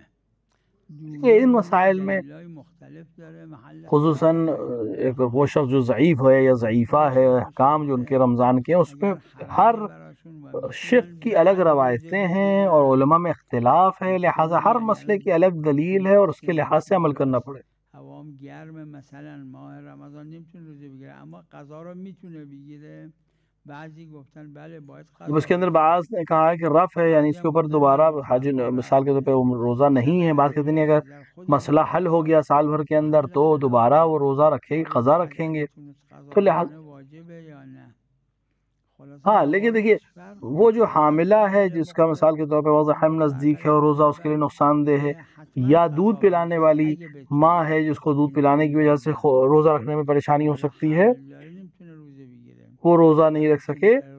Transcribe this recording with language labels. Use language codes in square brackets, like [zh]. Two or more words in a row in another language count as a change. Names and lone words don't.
[ur] ان مسائل میں خصوصاً وہ شخص جو ضعیف ہے یا ضعیفہ ہے، احکام جو ان کے رمضان کے ہیں اس میں ہر شق کی الگ روایتیں ہیں اور علماء میں اختلاف ہے، لہٰذا ہر مسئلے کی الگ دلیل ہے اور اس کے لحاظ سے عمل کرنا پڑے. [fa] هوام گرمه مثلا ماه رمضان نمیتونه روزه بگیره اما قضا رو میتونه بگیره. بعضی گفتن بله باید قضا. [ur] اس کے اندر بعض نے کہا ہے کہ رف ہے یعنی اس کے اوپر دوبارہ حج مثال کے طور پہ روزہ نہیں ہے. بعض کہتے ہیں اگر مسئلہ حل ہو گیا سال بھر کے اندر تو دوبارہ وہ روزہ رکھے قضا رکھیں گے تو لہٰذا [fa] واجبه یا نه. [ur] ہاں. لیکن دیکھیے وہ جو حاملہ ہے جس کا مثال کے طور پہ وضع حمل نزدیک ہے اور روزہ اس کے لیے نقصان دہ ہے، یا دودھ پلانے والی ماں ہے جس کو دودھ پلانے کی وجہ سے روزہ رکھنے میں پریشانی ہو سکتی ہے، وہ روزہ نہیں رکھ سکے.